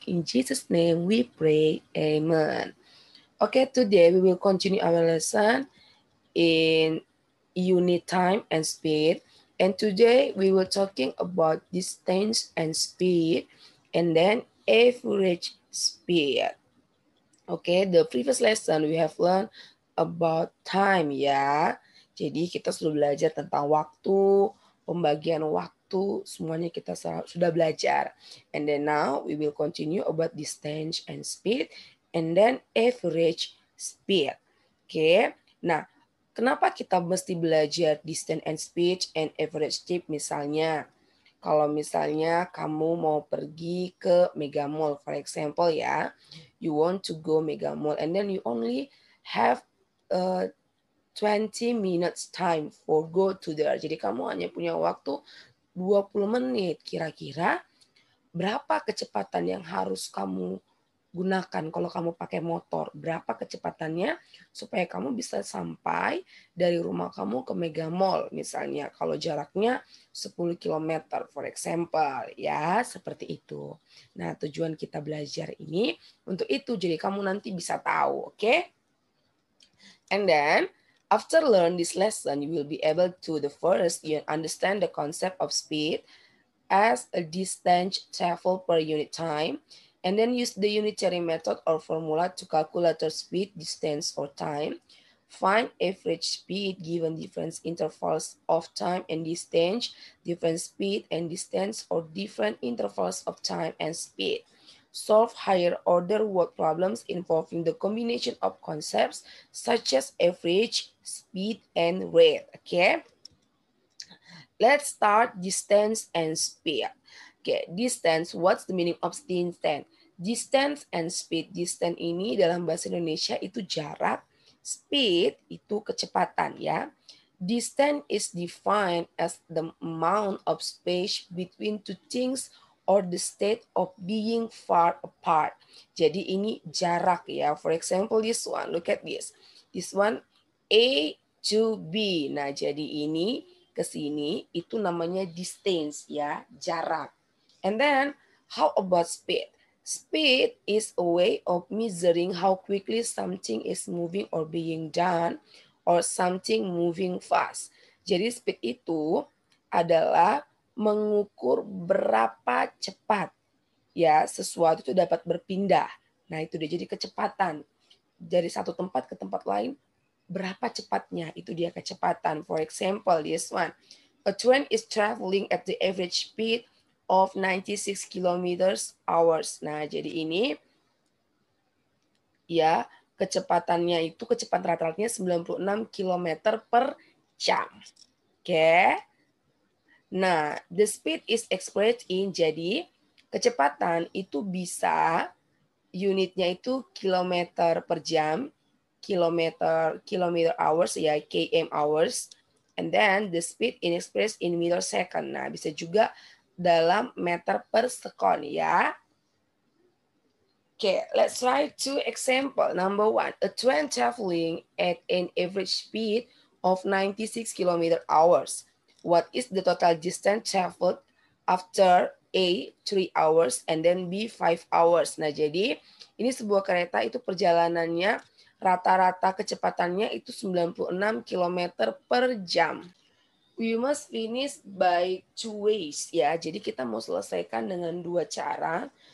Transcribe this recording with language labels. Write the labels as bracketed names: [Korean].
[English] In Jesus' name we pray. Amen. Okay, today we will continue our lesson in unit time and speed. And today we were talking about distance and speed and then average speed. Okay, the previous lesson we have learned about time ya. [Indonesian] Jadi kita sudah belajar tentang waktu, pembagian waktu, semuanya kita sudah belajar. [English] And then now we will continue about distance and speed and then average speed. [Indonesian] Oke. Nah, kenapa kita mesti belajar distance and speed and average speed misalnya? Kalau misalnya kamu mau pergi ke Mega Mall, [English] for example ya, you want to go Mega Mall and then you only have 20 minutes time for go to there. [Indonesian] Jadi kamu hanya punya waktu 20 menit. Kira-kira berapa kecepatan yang harus kamu gunakan kalau kamu pakai motor? Berapa kecepatannya supaya kamu bisa sampai dari rumah kamu ke Mega Mall misalnya kalau jaraknya 10 km [English] for example [Indonesian] ya, seperti itu. Nah, tujuan kita belajar ini untuk itu jadi kamu nanti bisa tahu, oke? [English] And then after learn this lesson you will be able to the first you understand the concept of speed as a distance travel per unit time, and then use the unitary method or formula to calculate the speed, distance, or time. Find average speed given different intervals of time and distance, different speed and distance, or different intervals of time and speed. Solve higher order word problems involving the combination of concepts such as average, speed, and rate. Okay. Let's start distance and speed. Okay, distance, what's the meaning of distance? Distance and speed. [Indonesian] Distance ini dalam bahasa Indonesia itu jarak, speed itu kecepatan ya. [English] Distance is defined as the amount of space between two things or the state of being far apart. [Indonesian] Jadi ini jarak ya. [English] For example, this one, look at this. This one, A to B. [Indonesian] Nah, jadi ini ke sini itu namanya distance ya, jarak. [English] And then how about speed? Speed is a way of measuring how quickly something is moving or being done or something moving fast. [Indonesian] Jadi speed itu adalah mengukur berapa cepat ya sesuatu itu dapat berpindah. Nah, itu dia jadi kecepatan dari satu tempat ke tempat lain berapa cepatnya, itu dia kecepatan. [English] For example, this one. A train is traveling at the average speed of 96 kilometers hours. [Indonesian] Nah, jadi ini ya kecepatannya itu kecepatan rata-ratanya 96 km per jam. [English] Oke. Nah, the speed is expressed in, [Indonesian] jadi kecepatan itu bisa unitnya itu kilometer per jam, [English] kilometer hours ya, km hours, and then the speed in expressed in meter second. [Indonesian] Nah, bisa juga dalam meter per sekon ya. [English] Okay, let's try two example. Number one, a train traveling at an average speed of 96 km hours. What is the total distance traveled after A, 3 hours, and then B, 5 hours. [Indonesian] Nah, jadi ini sebuah kereta itu perjalanannya rata-rata kecepatannya itu 96 km per jam. [English] We must finish by two ways ya. [Indonesian] Jadi kita mau selesaikan dengan dua cara.